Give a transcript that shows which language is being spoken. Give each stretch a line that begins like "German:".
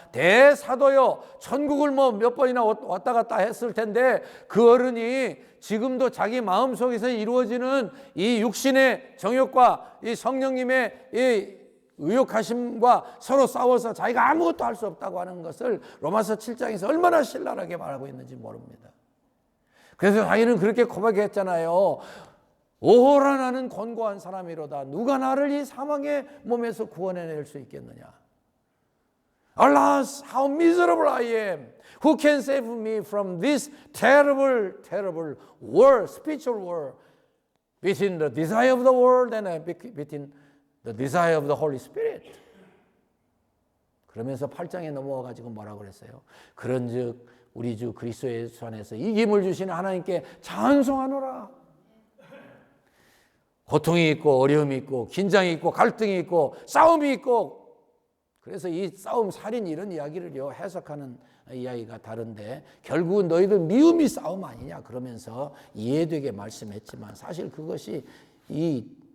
Korean: 대사도요, 천국을 몇 번이나 왔다 갔다 했을 텐데 그 어른이 지금도 자기 마음속에서 이루어지는 이 육신의 정욕과 이 성령님의 이 의욕하심과 서로 싸워서 자기가 아무것도 할 수 없다고 하는 것을 로마서 7장에서 얼마나 신랄하게 말하고 있는지 모릅니다. 그래서 자기는 그렇게 고백했잖아요. 오호라 나는 곤고한 사람이로다. 누가 나를 이 사망의 몸에서 구원해낼 수 있겠느냐.
English: Alas, how miserable I am. Who can save me from this terrible, terrible war, spiritual war between the desire of the world and between the desire of the Holy Spirit.
Korean: 그러면서 8장에 넘어와가지고 뭐라고 그랬어요? 그런즉 우리 주 그리스도 예수 안에서 이김을 주시는 하나님께 찬송하노라. 고통이 있고 어려움이 있고 긴장이 있고 갈등이 있고 싸움이 있고, 그래서 이 싸움 살인 이런 이야기를요 해석하는 이야기가 다른데 결국은 너희들 미움이 싸움 아니냐 그러면서 이해되게 말씀했지만 사실 그것이 이